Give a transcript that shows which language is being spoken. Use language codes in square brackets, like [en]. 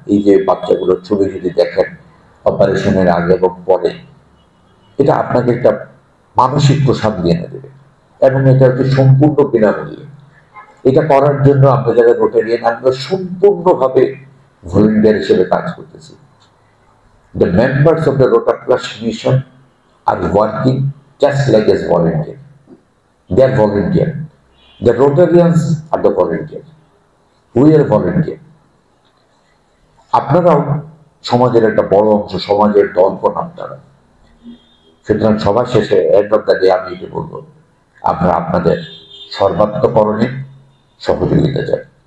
[bn] এই যে বাচ্চাগুলোর ছবি যদি দেখেন অপারেশনের আগে এবং পরে, এটা আপনাকে একটা মানসিক প্রশান্তি এনে দেবে, এবং এটা হচ্ছে সম্পূর্ণ বিনামূল্যে। এটা করার জন্য আমরা যারা রোটারিয়ান, আমরা সম্পূর্ণভাবে ভলেন্টিয়ার হিসেবে কাজ করতেছি। [en] The members of the Rotary Mission are working just like as volunteer. They are volunteer. The Rotarians are the volunteer. We are volunteer. [bn] আপনারাও সমাজের একটা বড় অংশ, সমাজের দর্পণ আপনারা। সুতরাং সবার শেষে [en] end of the day [bn] আমি এটি বলবো, আমরা আপনাদের সর্বাত্মকরণে সহযোগিতা চাই।